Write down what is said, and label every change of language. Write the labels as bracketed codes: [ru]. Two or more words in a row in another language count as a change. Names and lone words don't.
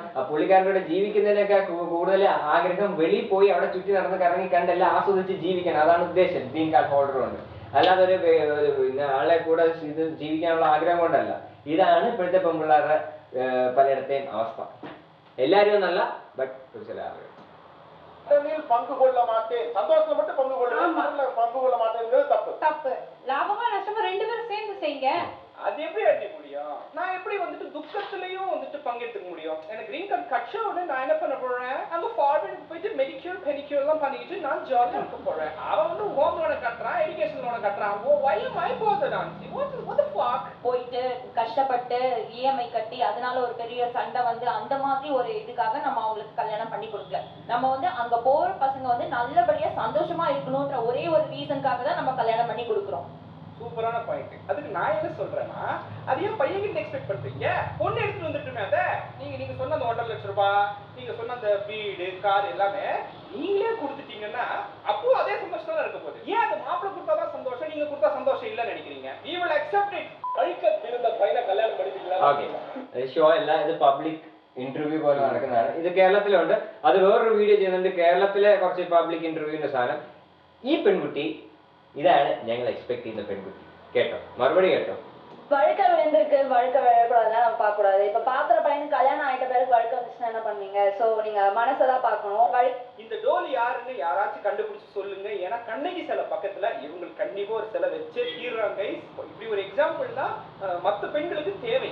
[ml] ആ പുള്ളിക്കാരുടെ ജീവിക്കുന്നതിനൊക്കെ കൂടുതൽ ആഗ്രഹം വെളിയിൽ പോയി അവിടെ ചുറ്റി നടന്ന് കറങ്ങി കണ്ടെല്ലാം ആസ്വദിച്ച് ജീവിക്കണം. അതാണ് ഉദ്ദേശം [en] green card holder [ml] കൊണ്ട്. അല്ലാതെ ഒരു പിന്നെ ആളെ കൂടെ ഇത് ജീവിക്കാനുള്ള ആഗ്രഹം കൊണ്ടല്ല. ഇതാണ് ഇപ്പോഴത്തെ പെൺപിള്ളേരുടെ പലയിടത്തെയും അവസ്ഥ. എല്ലാവരും ഒന്നല്ല, ബട്ട് ചില ആളുകൾ [ta] பங்கு கொள்ள மாட்டேன், சந்தோஷத்துல மட்டும் பங்கு கொள்ளுவேன், பங்கு கொள்ள மாட்டேங்கிறது தப்பு. லாபமா நஷ்டமா ரெண்டு பேரும் சேர்ந்து செய்யுங்க. அது எப்படி அடிக்க முடியும்? நான் எப்படி வந்துட்டு துக்கத்திலையும் வந்துட்டு பங்கெடுத்துக்க முடியும்? எனக்கு [en] green card [ta] கட்ச உடனே நான் என்ன பண்ண போறேன், அங்க ஃபார்வர்ட் போயிட்டு [en] medicure pedicure [ta] எல்லாம் பண்ணிட்டு நான் ஜாலியா இருக்க போறேன். அவன் வந்து ஹோம் லோனை கட்டுறான், எஜுகேஷன் லோனை கட்டுறான். [en] why am I bothered on what the fuck? [ta] போயிட்டு கஷ்டப்பட்டு இஎம்ஐ கட்டி அதனால ஒரு பெரிய சண்டை வந்து அந்த மாதிரி ஒரு இதுக்காக நம்ம அவங்களுக்கு கல்யாணம் பண்ணி கொடுக்கல. நம்ம வந்து அங்க போற பசங்க வந்து நல்லபடியா சந்தோஷமா இருக்கணும்ன்ற ஒரே ஒரு ரீசனுக்காக தான் நம்ம கல்யாணம் பண்ணி கொடுக்குறோம். சூப்பரான பாயிண்ட். அதுக்கு நான் என்ன சொல்றேன்னா, அது ஏன் பையன் கிட்ட எக்ஸ்பெக்ட் பண்றீங்க? பொண்ணு எடுத்துட்டு வந்துட்டுமே அத நீங்க சொன்ன அந்த 1.5 லட்சம் ரூபாய், நீங்க சொன்ன அந்த வீடு கார் எல்லாமே நீங்களே கொடுத்துட்டீங்கன்னா அப்போ அதே சந்தோஷம் தான் இருக்க போகுது. ஏன் அது மாப்பிள்ளை கொடுத்தாதான் சந்தோஷம், நீங்க கொடுத்தா சந்தோஷம் இல்லைன்னு நினைக்கிறீங்க? [en] we will accept it. [ta] கழிக்க இருந்த பையனை கல்யாணம் பண்ணிட்டீங்களா? [ml] ഓക്കെ, ഷോ അല്ല, ഇത് [en] public interview [ml] പോലെ നടക്കുന്നതാണ്. ഇത് കേരളത്തിലുണ്ട്. അത് വേറൊരു വീഡിയോ ചെയ്യുന്നുണ്ട്, കേരളത്തിലെ കുറച്ച് പബ്ലിക് ഇന്റർവ്യൂവിന്റെ സാധനം. ഈ പെൺകുട്ടി ഇതാണ് ഞങ്ങൾ എക്സ്പെക്ട് ചെയ്യുന്ന പെൺകുട്ടി. കേട്ടോ, മറുപടി കേട്ടോ. [ta] வழுக்க விழுந்திருக்கு, வழுக்க விழக்கூடாதுலாம் நம்ம பார்க்க கூடாது. இப்ப பாக்குற பையனுக்கு கல்யாணம் ஆயிட்ட பிறகு வழுக்க வந்துச்சுன்னா என்ன பண்ணுவீங்க? சோ நீங்க மனசதான் பார்க்கணும். இந்த டோலி யாருன்னு யாராச்சும் கண்டுபிடிச்சு சொல்லுங்க. ஏன்னா கண்ணகி சிலை பக்கத்துல இவங்களுக்கு கண்டிப்பா ஒரு சிலை வச்சே தீர்றாங்க. இப்படி ஒரு எக்ஸாம்பிள் தான் மற்ற பெண்களுக்கு தேவை.